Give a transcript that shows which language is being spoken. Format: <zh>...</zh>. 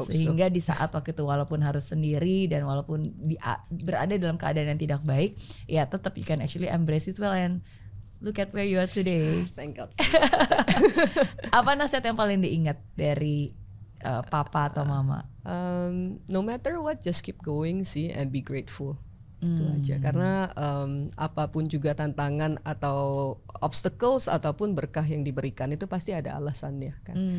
<id>Sehingga di saat waktu itu walaupun harus sendiri dan walaupun berada dalam keadaan yang tidak baik, ya tetap</id> <en>you can actually embrace it well and look at where you are today. Thank God.</en> <id>Apa nasihat yang paling diingat dari papa atau mama?</id> <en>No matter what, just keep going sih and be grateful.</en> <id>Itu aja, karena apapun juga tantangan atau obstacles ataupun berkah yang diberikan itu pasti ada alasannya kan.</id>